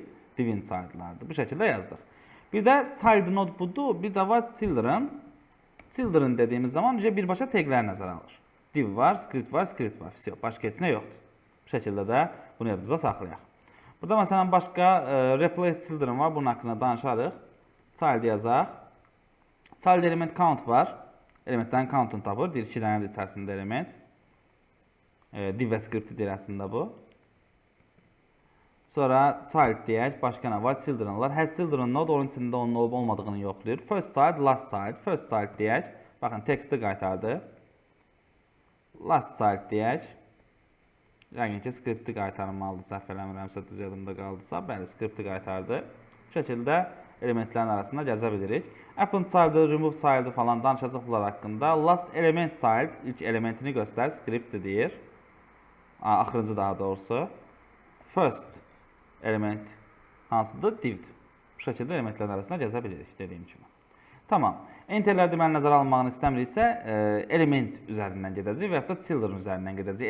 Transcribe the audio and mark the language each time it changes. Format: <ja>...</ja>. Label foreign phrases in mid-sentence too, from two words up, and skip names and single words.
<az>Divin child'lardır. Bu şəkildə yazdıq. Bir də</az> <en>child node</en> <az>budur. Bir də var children. Children dediyimiz zaman birbaşa taglər nəzərə alır. Div var, script var, script var. Все, başqa heç nə yoxdur. Bu şəkildə də bunu yadımıza saxlayaq. Burada məsələn başqa</az> <en>replace children</en> <az>var. Bunun haqqında danışarıq. Child yazaq.</az> <en>Child element count var.</en> <az>Elementlərin countunu tapır. Deyir 2 dənədir içərisində element. Div və script deyir əslində bu. Sonra child deyək. Başqa nə var? Childrenlar.</az> <en>Has children node</en> <az>onun içində onun olub olmadığını yoxlayır.</az> <en>First child, last child. First child</en> <az>deyək. Baxın, texti qaytardı.</az> <en>Last child deyək.</en> <az>Yəqin ki, skripti qaytarmalıdır, səhv eləmirəmsə, düz yadımda qaldısa. Bəli, skripti qaytardı. Bu şəkildə elementlərin arasında gəzə bilirik.</az> <en>Append child'ı, remove child'ı</en> <az>falan danışacaq bunlar haqqında.</az> <en>Last element child,</en> <az>ilk elementini göstər, skripti deyir. Axırıncı daha doğrusu.</az> <en>First element hansıdır?</en> <az>Divdir. Bu şəkildə elementlərin arasında gəzə bilirik, dediyim kimi. Tamam. Enterlər deməli nəzərə alınmağını istəmiriksə, element üzərindən gedəcək və yaxud da children üzərindən gedəcək.</az>